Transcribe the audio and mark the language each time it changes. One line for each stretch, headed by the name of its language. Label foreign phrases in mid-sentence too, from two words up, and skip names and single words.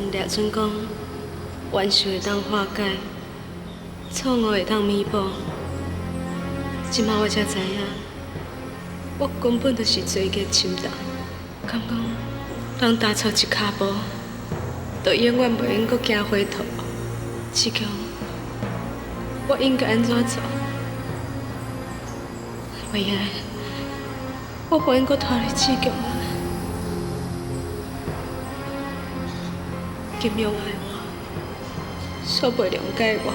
Min Nan Chinese: 准讲冤仇会当化解，错误会当弥补，即马我才知影，我根本就是做孽深重。敢讲，人踏错一脚步，就永远袂用阁行回头。志强，我应该安怎做？袂用，我袂用阁拖累志强啊！金庸爱我，煞袂谅解我。